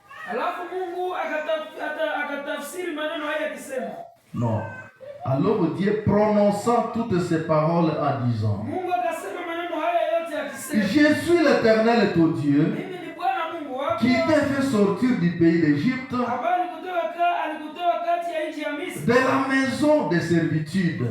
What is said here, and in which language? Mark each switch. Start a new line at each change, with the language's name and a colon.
Swahili: Alafu Mungu akatafsiri maneno haya akisema.
French: Non. Alors Dieu prononça toutes ces paroles à 10 ans.
Swahili: Mungu akasema maneno haya yote akisema.
French: Je suis l'Éternel ton Dieu
Swahili: Mimi ni Bwana Mungu wako.
French: qui t'a fait sortir du pays d'Égypte,
Swahili: Ambaye alikutoa kati ya nchi ya Misri.
French: de la maison de servitude.